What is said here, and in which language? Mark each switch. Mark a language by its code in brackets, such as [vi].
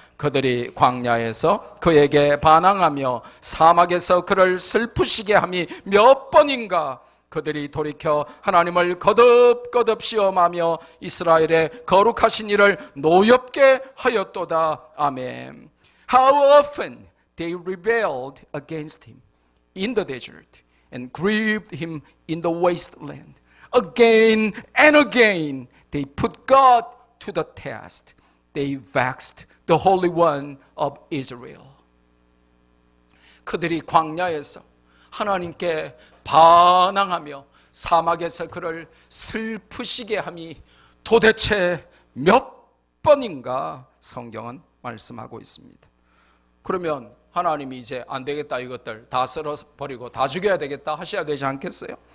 [ko] 그들이 광야에서 그에게 반항하며 사막에서 그를 슬프시게 함이 몇 번인가. 그들이 돌이켜 하나님을 거듭거듭 시험하며 이스라엘의 거룩하신 이를 노엽게 하였도다. 아멘. [en] How often they rebelled against him in the desert and grieved him in the wasteland. Again and again they put God to the test. They vexed the Holy One of Israel. [ko] 그들이 광야에서 하나님께 반항하며 사막에서 그를 슬프시게 함이 도대체 몇 번인가 성경은 말씀하고 있습니다. 그러면 하나님이 이제 안 되겠다, 이것들 다 썰어버리고 다 죽여야 되겠다 하셔야 되지 않겠어요?